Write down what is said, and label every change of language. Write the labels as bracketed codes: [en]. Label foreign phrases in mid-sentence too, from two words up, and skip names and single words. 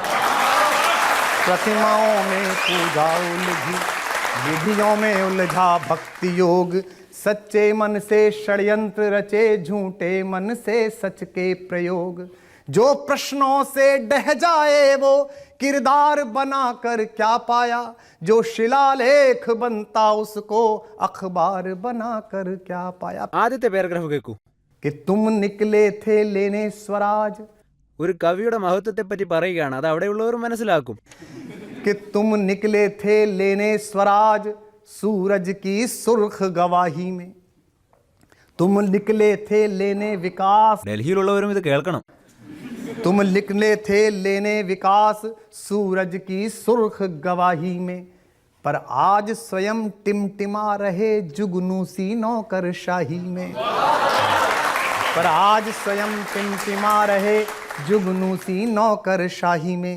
[hi] प्रतिमाओं में पूजा उलझी, विधियों में उलझा भक्ति योग, सच्चे मन से षड्यंत्र रचे, झूठे मन से सच के प्रयोग। जो प्रश्नों से डह जाए वो, किरदार बनाकर क्या पाया। जो शिलालेख बनता उसको अखबार बनाकर क्या पाया। [ml] ആദ്യത്തെ പാരഗ്രാഫ് കേൾക്കൂ. [hi] कि तुम निकले थे लेने स्वराज, [ml] ഒരു കവിയുടെ മഹത്വത്തെപ്പറ്റി പറയുകയാണ്, അത് അവിടെയുള്ളവർ മനസ്സിലാക്കും. [hi] कि तुम निकले थे लेने स्वराज, सूरज की सुर्ख गवाही में। तुम निकले थे लेने विकास, [ml] ഡൽഹിയിലുള്ളവരും ഇത് കേൾക്കണം. [hi] तुम निकले थे लेने विकास, सूरज की सुर्ख गवाही में। पर आज स्वयं टिमटिमा रहे जुगनूसी नौकरशाही में। पर आज स्वयं टिमटिमा रहे जुगनूसी नौकरशाही में।